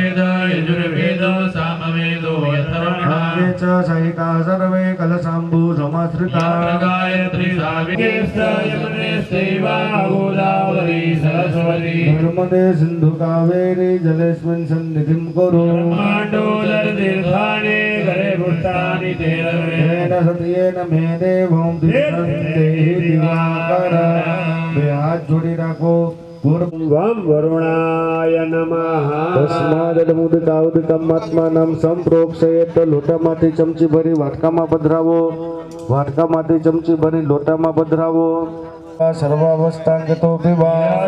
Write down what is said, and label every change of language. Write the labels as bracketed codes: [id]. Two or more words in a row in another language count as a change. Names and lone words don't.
[sa] અંગે ચ સહિતા સર્વે કલશાંબુ સમાશ્રિતા. નર્મદે સિંધુ કાવેરી જલેસ્મિન સન્નિધિં કુરુ. येन सत्येन मे देवं दिशन्ते दिवाकर. [gu] બે હાથ જોડી રાખો. [sa] પૂર્વમ વરુણાય નમઃ તસ્માદમુદકાઉદકમાત્માનમ સંપ્રોક્ષયેત. [gu] લોટામાંથી ચમચી ભરી વાટકામાં પધરાવો, વાટકામાંથી ચમચી ભરી લોટામાં પધરાવો. [sa] સર્વાવસ્થાંગતો પીવા